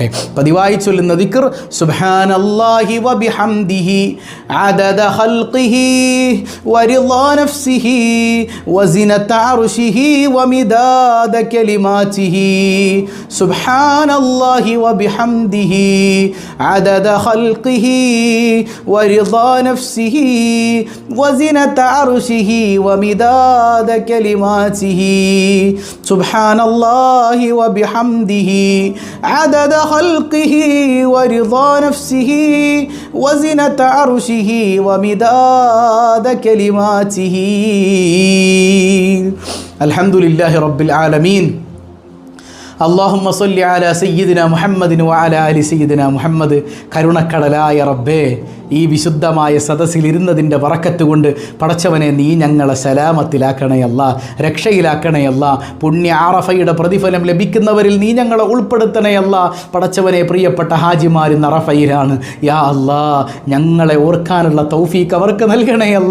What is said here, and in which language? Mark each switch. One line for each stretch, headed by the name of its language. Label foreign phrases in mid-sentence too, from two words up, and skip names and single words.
Malayalam: പതിവായി ചൊല്ലുന്ന ദിക്ർ
Arabic: سبحان الله وبحمده عدد خلقه ورضا نفسه وزنة عرشه ومداد كلماته سبحان الله വബിഹംദിഹി عدد خلقه ورضا نفسه وزنة عرشه ومداد كلماته سبحان الله وبحمده عدد خلقه ورضا نفسه وزنة عرشه ومداد كلماته الحمد لله رب العالمين اللهم صل على سيدنا محمد وعلى آل سيدنا محمد
Malayalam: കരുണക്കടലായ റബ്ബേ, ഈ വിശുദ്ധമായ സദസ്സിലിരുന്നതിൻ്റെ ബറക്കത്ത് കൊണ്ട് പടച്ചവനെ നീ ഞങ്ങളെ സലാമത്തിലാക്കണയല്ല, രക്ഷയിലാക്കണയല്ല. പുണ്യ അറഫയുടെ പ്രതിഫലം ലഭിക്കുന്നവരിൽ നീ ഞങ്ങളെ ഉൾപ്പെടുത്തണയല്ല. പടച്ചവനെ, പ്രിയപ്പെട്ട ഹാജിമാർ ഇന്ന് അറഫയിലാണ്.
Arabic: يا الله,
Malayalam: ഞങ്ങളെ ഓർക്കാനുള്ള തൗഫീക്ക് അവർക്ക് നൽകണയല്ല.